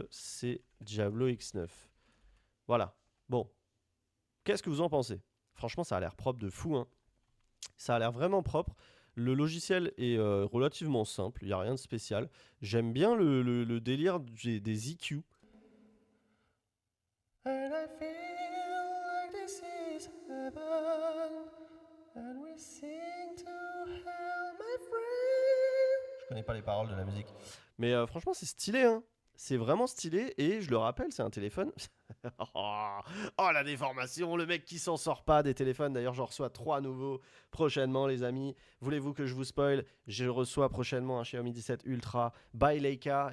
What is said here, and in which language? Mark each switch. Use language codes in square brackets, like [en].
[fr] C'est Diablo X9. Voilà. Bon. Qu'est-ce que vous en pensez? Franchement, ça a l'air propre de fou. Hein. Ça a l'air vraiment propre. Le logiciel est relativement simple, il n'y a rien de spécial. J'aime bien le délire des EQ. [en] And I feel like this is heaven, and we sing to hell, my friend. [fr] Je connais pas les paroles de la musique. Mais franchement, c'est stylé, hein. C'est vraiment stylé et je le rappelle, c'est un téléphone. Oh, la déformation, le mec qui s'en sort pas des téléphones. D'ailleurs, j'en reçois 3 nouveaux prochainement, les amis. Voulez-vous que je vous spoil? Je reçois prochainement un Xiaomi 17 Ultra by Leica.